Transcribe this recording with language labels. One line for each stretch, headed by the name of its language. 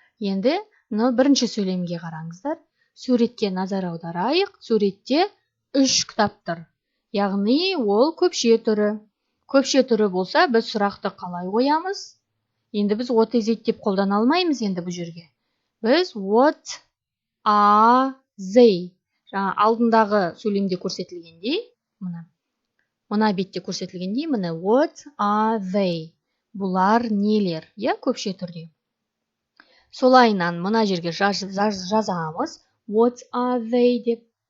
Kazakh: Енді бірінші сөйлемге қараңыздар. Суретке назар аударайық. Суретте 3 кітап тұр. Яғни ол көпше түрі. Көпше түрі болса, біз сұрақты қалай қоямыз? Енді біз
English: what is it
Kazakh: деп қолдана алмаймыз енді бұл жерге.
English: Біз what are they?
Kazakh: Жаңа алдындағы сөйлемде көрсетілгендей, мына бетте көрсетілгендей, міне
English: what are they?
Kazakh: Бұлар нелер? Я, көпше түрде. Солайынан мына жерге жазамыз
English: what are they
Kazakh: деп.